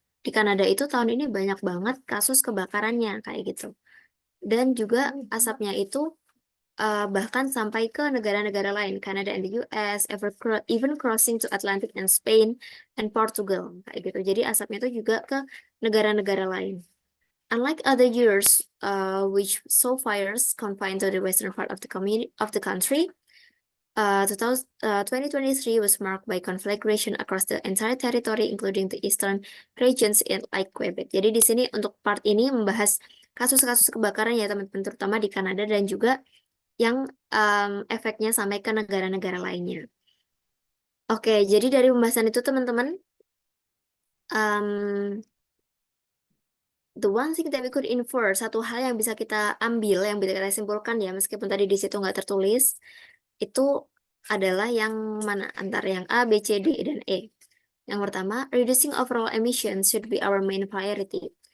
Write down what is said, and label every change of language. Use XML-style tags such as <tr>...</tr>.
<id>Di Kanada itu tahun ini banyak banget kasus kebakarannya kayak gitu. Dan juga asapnya itu bahkan sampai ke negara-negara lain, Kanada</id> <en>and the US, even crossing to Atlantic and Spain and Portugal</en> <id>kayak gitu. Jadi asapnya itu juga ke negara-negara lain.</id> <en>Unlike other years, which saw fires confined to the western part of the country, 2023 was marked by conflagration across the entire territory, including the eastern regions like Quebec.</en> <id>Jadi di sini untuk part ini membahas kasus-kasus kebakaran ya teman-teman, terutama di Kanada dan juga yang efeknya sampai ke negara-negara lainnya. Oke, jadi dari pembahasan itu teman-teman,</id> <en>the one thing that we could infer,</en> <id>satu hal yang bisa kita ambil, yang bisa kita simpulkan ya, meskipun tadi di situ nggak tertulis, itu adalah yang mana antara yang A, B, C, D, dan E. Yang pertama,</id> <en>reducing overall emissions should be our main priority.</en>